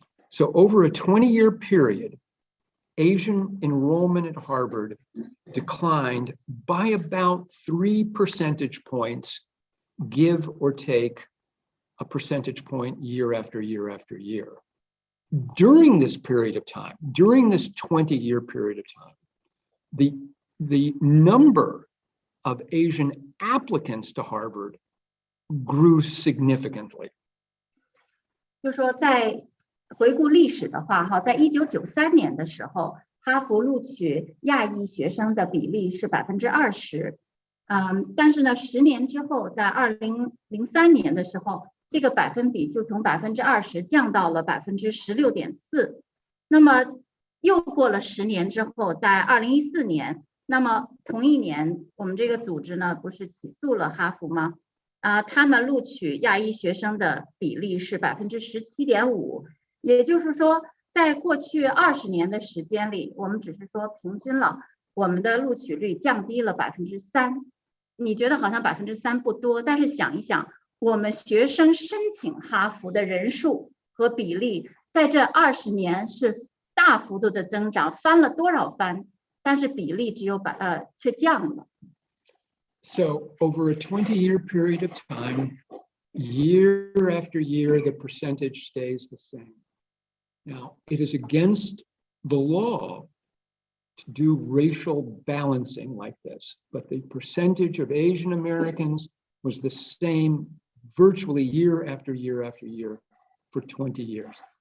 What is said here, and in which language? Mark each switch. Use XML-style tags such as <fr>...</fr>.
<en>So over a 20-year period, Asian enrollment at Harvard declined by about 3 percentage points, give or take a percentage point year after year after year. During this period of time, during this 20-year period of time, the number of Asian applicants to Harvard grew significantly.</en> <zh>就说在回顾历史的话，在1993年的时候，哈佛录取亚裔学生的比例是20%，但是呢，10年之后，在2003年的时候，这个百分比就从20%降到了16.4%。那么又过了10年之后，在2014年，那么同一年，我们这个组织呢，不是起诉了哈佛吗？他们录取亚裔学生的比例是17.5%，也就是说，在过去20年的时间里，我们只是说平均了，我们的录取率降低了3%。你觉得好像3%不多，但是想一想，我们学生申请哈佛的人数和比例，在这20年是大幅度的增长，翻了多少番？但是比例却降了。</zh> <en>So over a 20-year period of time, year after year, the percentage stays the same. Now, it is against the law to do racial balancing like this, but the percentage of Asian Americans was the same virtually year after year after year for 20 years.</en>